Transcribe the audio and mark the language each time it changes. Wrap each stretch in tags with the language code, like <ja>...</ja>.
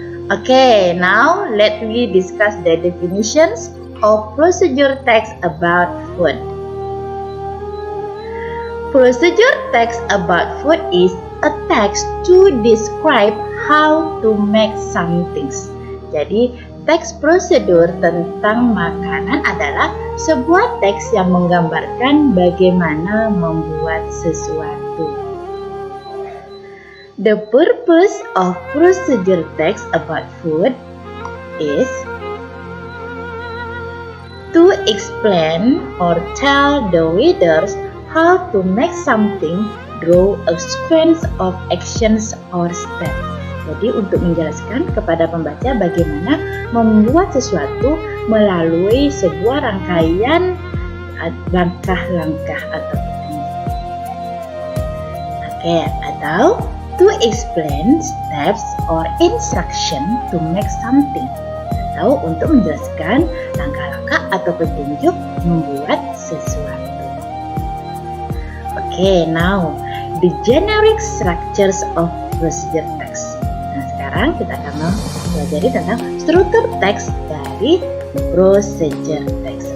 <en>Okay, now let me discuss the definitions of procedure text about food. Procedure text about food is a text to describe how to make something.</en> <id>Jadi, teks prosedur tentang makanan adalah sebuah teks yang menggambarkan bagaimana membuat sesuatu.</id> <en>The purpose of procedure text about food is to explain or tell the readers how to make something through a sequence of actions or steps.</en> <id>Jadi untuk menjelaskan kepada pembaca bagaimana membuat sesuatu melalui sebuah rangkaian langkah-langkah atau teknik. Oke, atau</id> <en>to explain steps or instruction to make something.</en> <id>Atau untuk menjelaskan langkah-langkah atau petunjuk membuat sesuatu.</id> <en>Okay, now the generic structures of procedure text.</en> <id>Nah, sekarang kita akan mempelajari tentang struktur teks dari procedure text.</id>